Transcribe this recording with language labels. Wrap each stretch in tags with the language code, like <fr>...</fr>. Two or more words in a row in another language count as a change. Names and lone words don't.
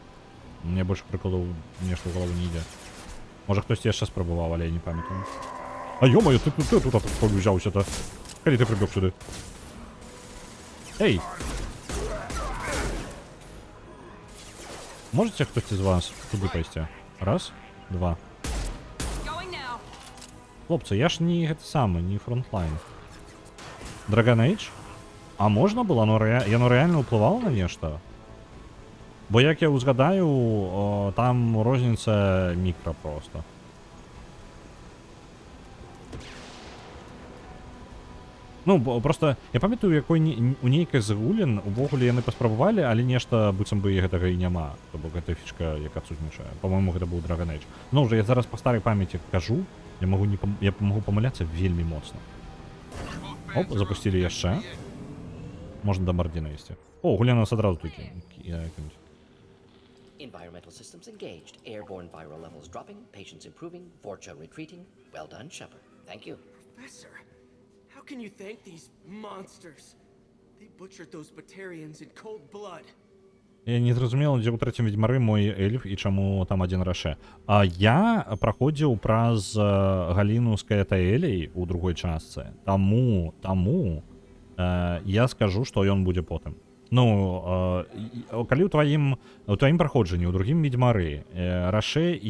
<be>Мне больш прыкладаў нешта ў галаву не ідзе. Можа, хтосьці яшчэ спрабаваў, але я не памятаю. А ё-моё, ты тут адкуль узяўся-то? Калі ты прыбег сюды? Эй! Можете хтосьці з вас туды пайсці? Раз, два.</be> <en>Going now.</en> <be>Хлопцы, я ж не гэты самы, не фронтлайн. Dragon Age? А можна было? Яно рэальна ўплывала на нешта? Бо як я ўзгадаю, там розніца мікра проста. Ну, просто я памятаю, у нейкай з гулін увогуле яны паспрабавалі, але нешта быццам бы гэтага і няма. То бок гэта фішка, як адсутнічае. Па-мойму, гэта быў Dragon Age. Ну, уже я зараз па старай памяці кажу, я магу памыляцца вельмі моцна. Оп, запусцілі яшчэ. Можна да Мардзіна ісці. О, гуля нас адразу тут кінуць.</be> <en>Environmental systems engaged. Airborne viral levels dropping. Patients improving. Vorcha retreating. Well done, Shepard. Thank you. Professor, how can you thank these monsters? They butchered those Batarians in cold blood.</en> <be>Я не зразумела, дзе ў трэцім Ведзьмары мой эльф і чаму там адзін Раше. Я праходзіў праз галіну з Каэтаэлей у другой частцы. Таму я скажу, што ён будзе потым. Ну, калі ў тваім праходжанні, ў другім Ведзьмары, Раше і...</be>